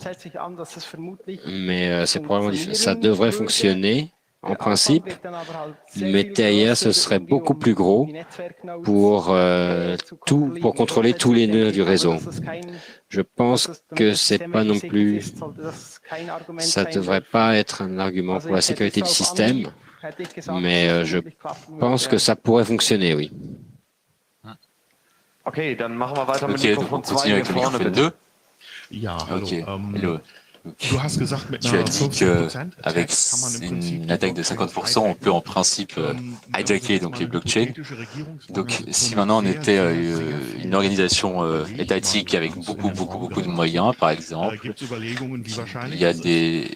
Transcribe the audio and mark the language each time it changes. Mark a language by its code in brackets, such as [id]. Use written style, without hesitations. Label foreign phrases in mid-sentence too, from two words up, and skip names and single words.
[fr] Mais c'est probablement ça devrait fonctionner en principe, mais derrière ce serait beaucoup plus gros pour contrôler tous les nœuds du réseau. Je pense que c'est pas non plus, ça devrait pas être un argument pour la sécurité du système, mais je pense que ça pourrait fonctionner, oui. [de] Okay, dann machen wir weiter mit [fr] Mikrofon 2 avec le microphone 2. Ok, hello. Tu as dit qu'avec une attaque de 50%, on peut en principe hijacker donc les blockchains. Donc si maintenant on était une organisation étatique avec beaucoup de moyens, par exemple, il y a des...